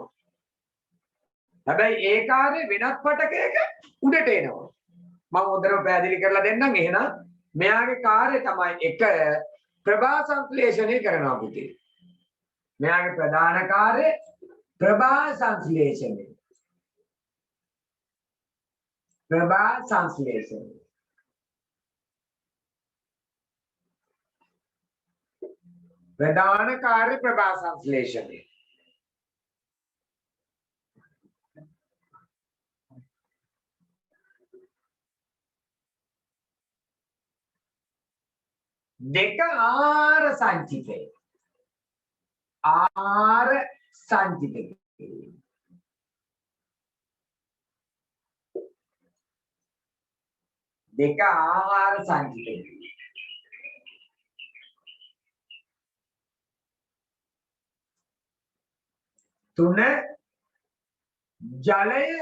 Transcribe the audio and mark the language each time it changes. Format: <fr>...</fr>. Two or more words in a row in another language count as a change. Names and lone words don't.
<si>හැබැයි ඒ කාර්ය වෙනත් පටකයක උඩට එනවා. මම හොඳටම පැහැදිලි කරලා දෙන්නම්. එහෙනම් මෙයාගේ කාර්ය තමයි එක ප්‍රභා සංශ්ලේෂණය කරනවා පුතේ. මෙයාගේ ප්‍රධාන කාර්ය ප්‍රභා සංශ්ලේෂණය. ප්‍රභා සංශ්ලේෂණ ප්‍රධාන කාර්ය ප්‍රභා සංශ්ලේෂණ දෙක ආහාර සංචිත ආහාර සංචිත දෙක ආහාර සංචිත තුන ජලය</si>